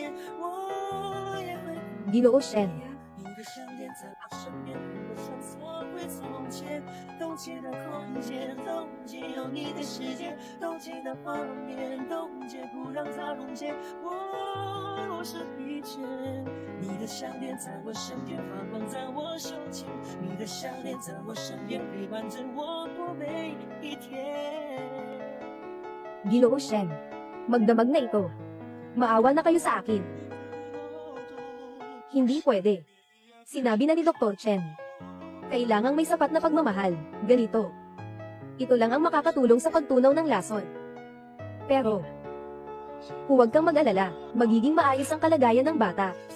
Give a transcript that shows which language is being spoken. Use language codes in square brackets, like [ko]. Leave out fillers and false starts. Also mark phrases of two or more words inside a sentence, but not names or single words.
[tl] Ginoo Shen. [zh] 回从前，冻结的空间，冻结有你的世界，冻结的画面，冻结不让它溶解。我若是疲倦，你的项链在我身边发光，在我手间，你的项链在我身边陪伴着我过每一天。 [tl] Ginoo Shen, magdamag na ito. Maawa na kayo sa akin. Hindi pwede. Sinabi na ni Dr. Chen. Kailangang may sapat na pagmamahal, ganito. Ito lang ang makakatulong sa pagtunaw ng lason. Pero, huwag kang mag-alala, magiging maayos ang kalagayan ng bata.